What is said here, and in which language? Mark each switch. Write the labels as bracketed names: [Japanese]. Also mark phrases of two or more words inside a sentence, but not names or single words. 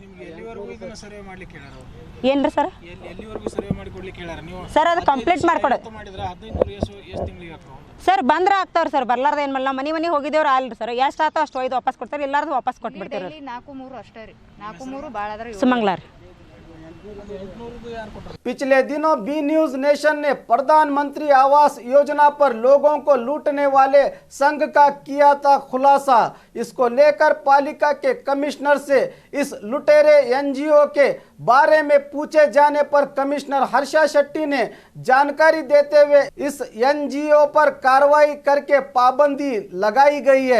[Kannada] ಏನು ರೀ ಸರ್ ಸರ್ ಅದು ಕಂಪ್ಲೀಟ್ ಮಾಡ್ಕೊಡೋದು ಸರ್. ಬಂದ್ರೆ ಆಗ್ತಾವ್ರಿ ಸರ್, ಬರ್ಲಾರ್ದು ಏನು ಮಾಡಲ್ಲ. ಮನೆ ಹೋಗಿದ್ದೇವ್ರು ಅಲ್ರಿ ಸರ್, ಎಷ್ಟು ಆತೋ ಅಷ್ಟು ಒಯ್ದು ವಾಪಸ್ ಕೊಡ್ತಾರೆ, ಇಲ್ಲಾರ್ದು ವಾಪಸ್ ಕೊಟ್ಬಿಡ್ತೀವಿ. 4-3 ಅಷ್ಟೇ ರೀ, 4-3 ಭಾಳ ಅದ ರೀ. ಸುಮಂಗ್ಲಾ ರೀ. [Hindi] पिछले दिनों बी न्यूज नेशन ने प्रधानमंत्री आवास योजना पर लोगों को लूटने वाले संघ का किया था खुलासा। इसको लेकर पालिका के कमिश्नर से इस लुटेरे एनजीओ के बारे में पूछे जाने पर कमिश्नर हर्षा शेट्टी ने जानकारी देते हुए इस एनजीओ पर कार्रवाई करके पाबंदी लगाई गई है।